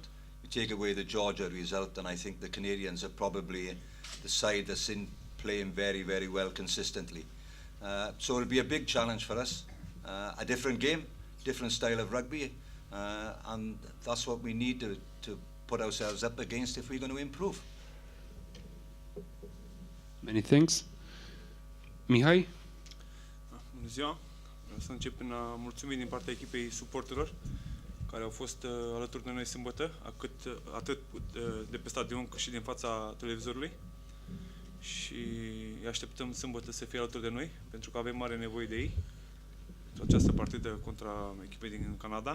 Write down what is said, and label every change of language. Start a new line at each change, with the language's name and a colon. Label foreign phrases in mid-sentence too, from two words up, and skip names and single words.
English: You take away the Georgia result, and I think the Canadians are probably the side that's playing very, very well consistently. So it'll be a big challenge for us. A different game, different style of rugby, and that's what we need to put ourselves up against if we're going to improve. Many thanks. Mihai?
Romanian: Bună ziua! Să încep prin a mulțumi din partea echipei suporterilor care au fost alături de noi sâmbătă, atât de pe stadion cât și din fața televizorului. Și îi așteptăm sâmbătă să fie alături de noi, pentru că avem mare nevoie de ei pentru această partidă contra echipei din Canada.